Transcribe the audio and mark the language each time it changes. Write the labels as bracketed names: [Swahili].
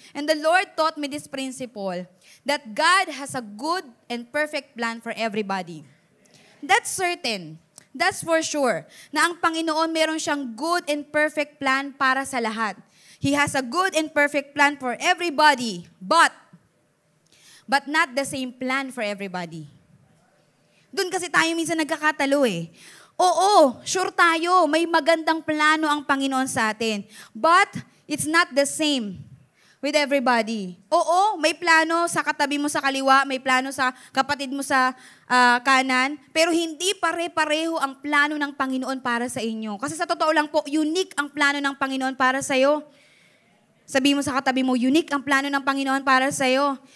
[English] And the Lord taught me this principle, that God has a good and perfect plan for everybody. That's certain. That's for sure. [Filipino] Na ang Panginoon meron siyang [English] good and perfect plan [Filipino] para sa lahat. [English] He has a good and perfect plan for everybody, but not the same plan for everybody. [Filipino] Doon kasi tayo minsan nagkakatalo Oo, sure tayo, may magandang plano ang Panginoon sa atin. [English] But it's not the same with everybody. [Filipino] Oo, may plano sa katabi mo sa kaliwa, may plano sa kapatid mo sa kanan, pero hindi pare-pareho ang plano ng Panginoon para sa inyo. Kasi sa totoo lang po, unique ang plano ng Panginoon para sa iyo. Sabi mo sa katabi mo, unique ang plano ng Panginoon para sa iyo.